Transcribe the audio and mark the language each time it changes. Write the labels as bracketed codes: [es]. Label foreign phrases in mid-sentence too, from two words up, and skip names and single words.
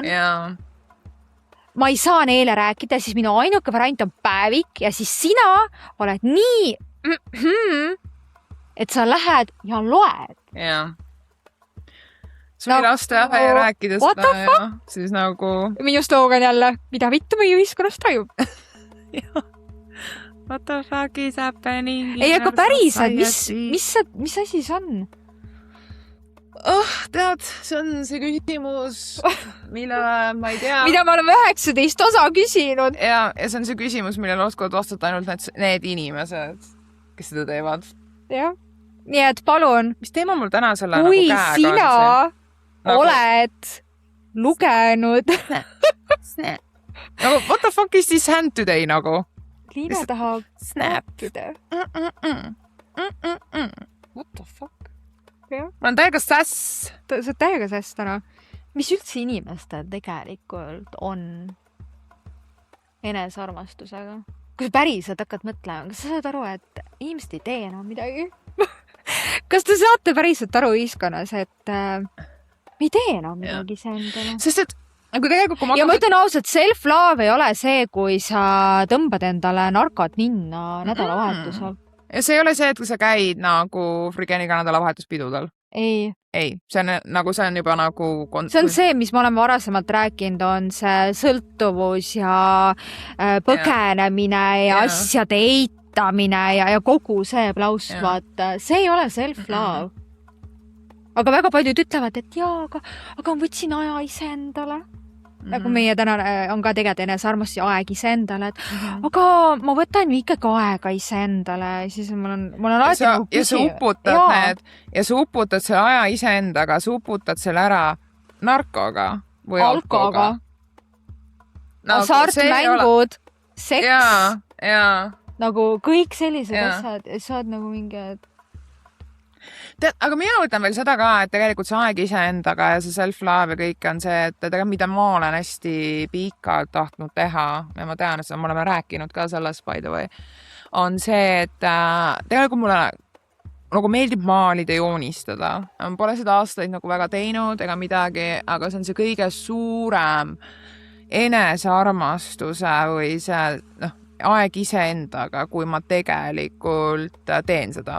[et] Ma ei saa neile rääkida, siis minu ainuke variant on päevik ja siis sina oled nii, et sa lähed ja loed. Sul ei lasta ja rääkida seda ja siis nagu... Minu slogan jälle, mida vittu meie ühiskonnas tajub. [en] What the fuck is happening? [et] Ei, aga päriselt, mis asi see on? Tead, see on see küsimus, millele ma ei tea. Mida me oleme 19 osa küsinud. Ja see on see küsimus, millele oskavad vastata ainult need inimesed, kes seda teevad. Jah. Nii et palun. Mis teema mul täna selle kui nagu käega sina oled lugenud. Nagu, [en] what the fuck is this hand today nagu? [et] Liina tahab snappida. [en] What the fuck? [et] Ma olen täiega sass. Sa oled täiega sass täna. Mis üldse inimestel tegelikult on enesarmastusega? Kui sa päriselt hakkad mõtlema, kas sa saad aru, et inimesed ei tee enam midagi? Kas te saate päriselt aru ühiskonnas, et me ei tee enam midagi see endale? Sest et ja ma ütlen ausalt, self-love ei ole see, kui sa tõmbad endale narkot ninna nädalavahetusel. Ja see ei ole see, et kui sa käid nagu frigeniga nädalavahetuspidudel. Ei. See on juba nagu... See on see, mis me oleme varasemalt rääkinud, on see sõltuvus ja põgenemine ja asjade eitamine ja kogu see plaus, vaata. See ei ole self-love. Aga väga paljud ütlevad, et aga ma võtsin aja iseendale. Nagu meie täna on ka tegelikult enesarmastus ja aeg iseendale, et aga ma võtan ikkagi aega iseendale. Siis mul on alati nagu küsi. Ja sa uputad selle aja iseendaga, sa uputad selle ära narkoga või alkoga. Hasartmängud, seks. Nagu kõik sellised asjad. Sa oled nagu mingi... Aga mina võtan veel seda ka, et tegelikult see aeg iseendaga ja see self-love ja kõik on see, et tegelikult mida ma olen hästi pikalt tahtnud teha ja ma tean, et me oleme rääkinud ka sellest, [en] by the way, [et] on see, et tegelikult mulle nagu meeldib maalida, joonistada. Pole seda aastaid nagu väga teinud ega midagi, aga see on see kõige suurem enesearmastuse või see aeg iseendaga, kui ma tegelikult teen seda.